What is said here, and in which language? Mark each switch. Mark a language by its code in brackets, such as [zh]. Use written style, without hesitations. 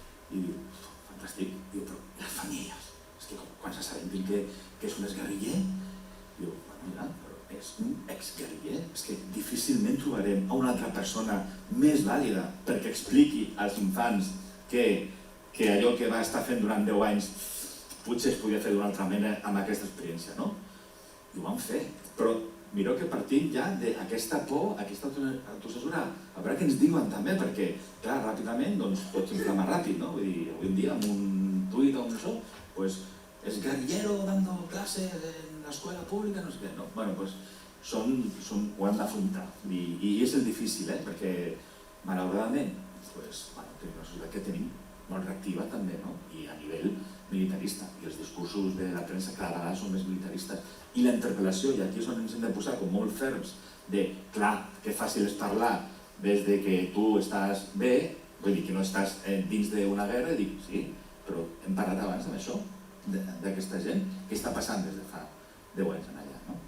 [ca] I diu, fantàstic, diu, però les famílies, és que quan s'assabentin que és un exguerriller, diu, bueno, mira, però és un exguerriller, és que difícilment trobarem a una altra persona més vàlida perquè expliqui als infants que allò que va estar fent durant 10 anys potser es podia fer d'una altra manera amb aquesta experiència, no? I ho van fer, però mireu que partim ja d'aquesta por, aquesta autocensura, a veure què ens diuen també, perquè, clar, ràpidament, doncs, pots inflamar ràpid, no? Vull dir, avui en dia, amb un [es] Twitter [ca] o això, [es] pues es guerrillero dando clases en la escuela pública, [ca] no sé què, no? Bueno, pues ho hem d'afrontar i és el difícil, perquè malauradament, pues, tenim una societat que tenim molt reactiva també, no? I a nivell militarista, i els discursos de la premsa cada vegada són més militaristes. I la interpel·lació, i aquí és on ens hem de posar com molt ferms, de, clar, que fàcil és parlar des de que tu estàs bé, vull dir que no estàs dins d'una guerra, i dic, sí, però hem parlat abans d'això, d'aquesta gent, què està passant des de fa 10 anys en allà, no?